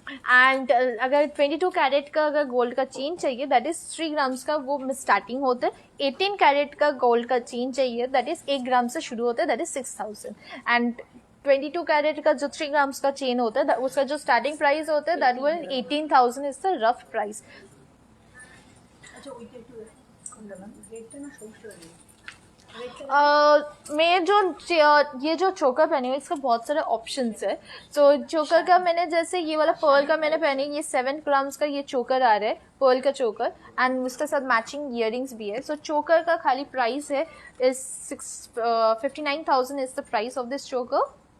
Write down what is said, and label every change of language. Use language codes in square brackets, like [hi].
[hi] And अगर 22 carat का अगर गोल्ड का चेन चाहिए दैट इज 3 ग्राम्स का, वो स्टार्टिंग होता है। 18 कैरेट का गोल्ड का चेन चाहिए दैट इज 1 ग्राम से शुरू होता है, दैट इज 6,000। एंड 22 कैरेट का जो 3 ग्राम्स का चेन होता है उसका जो स्टार्टिंग प्राइस होता है that will 18,000 is the rough price. [bn] আচ্ছা ওইটা একটু কোনটা না রেটটা না সমস্যা হয়ে গেছে। [hi] मैं जो ये जो चोकर पहनी हुई इसका बहुत सारे ऑप्शंस है। तो चोकर का मैंने जैसे ये वाला पर्ल का मैंने पहनी, ये 7 ग्राम्स का ये चोकर आ रहा है, पर्ल का चोकर, एंड उसके साथ मैचिंग इयरिंग्स भी है। सो चोकर का खाली प्राइस है is 59,000 is the price of this चोकर।